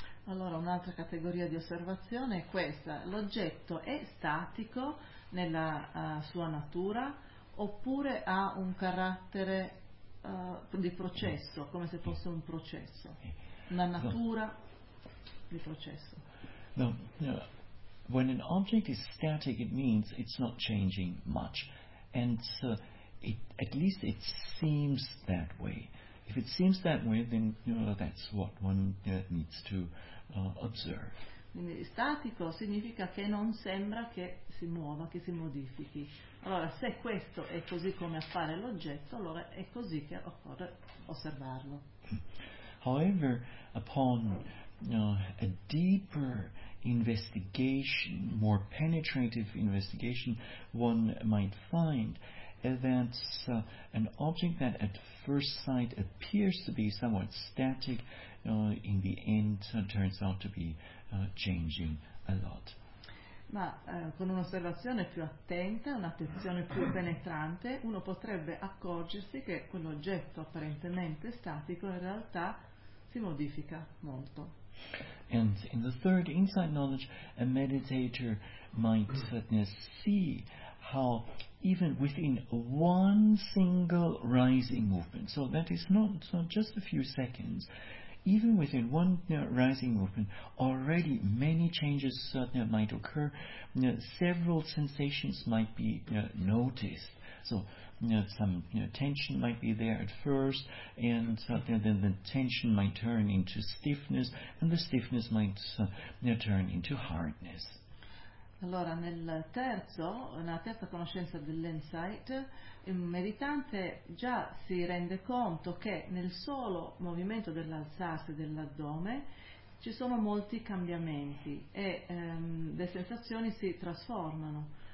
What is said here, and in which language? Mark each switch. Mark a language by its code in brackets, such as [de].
[it] Allora, un'altra categoria di osservazione è questa: l'oggetto è statico nella sua natura oppure ha un carattere di processo, come se fosse un processo, una natura di processo. No, no. [en] When an object is static, it means it's not changing much, and so at least it seems that way. If it seems that way, then that's what one needs to observe. [it] Quindi statico significa che non sembra che si muova, che si modifichi. Allora, se questo è così come appare l'oggetto, allora è così che occorre osservarlo. [en] However, upon a deeper investigation, more penetrative investigation, one might find that an object that at first sight appears to be somewhat static, in the end turns out to be changing a lot. [it] Ma con un'osservazione più attenta, un'attenzione più penetrante, uno potrebbe accorgersi che quell'oggetto apparentemente statico in realtà si modifica molto. [en] And in the third, inside knowledge, a meditator might see how even within one single rising movement, so that is not so just a few seconds, even within one rising movement, already many changes might occur, several sensations might be noticed. So some tension might be there at first, and then the tension might turn into stiffness, and the stiffness might turn into hardness. [it] Allora, nel terzo, nella terza conoscenza dell'insight, il meditante già si rende conto che nel solo movimento dell'alzarsi dell'addome ci sono molti cambiamenti e le sensazioni si trasformano.